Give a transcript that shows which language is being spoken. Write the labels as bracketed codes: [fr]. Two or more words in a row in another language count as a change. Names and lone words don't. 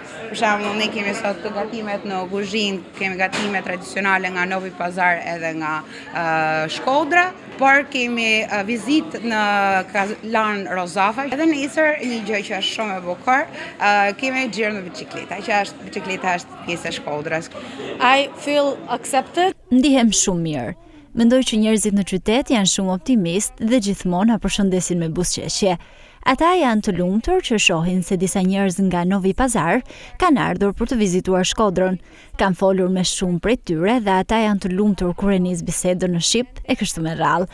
[sq] Për shembull, ne kemi sot gatimet në kuzhinë, kemi gatime tradicionale nga Novi Pazar edhe nga Shkodra, por kemi vizitë në Kazan Rozafa. Edhe nesër një gjë që është shumë e bukur, kemi xhiro me bicikleta, bicikleta është pjesë e Shkodrës. [en] I feel accepted. [sq] Ndihem shumë mirë. Mendoj që njerëzit në qytet janë shumë optimist dhe gjithmonë na përshëndesin me buzëqeshje. Ata janë të lumtur që shohin se disa njerëz nga Novi Pazar kanë ardhur për të vizituar Shkodrën. Kam folur me shumë prej tyre dhe ata janë të lumtur kur e nis bisedën në shqipt e kështu me radhë.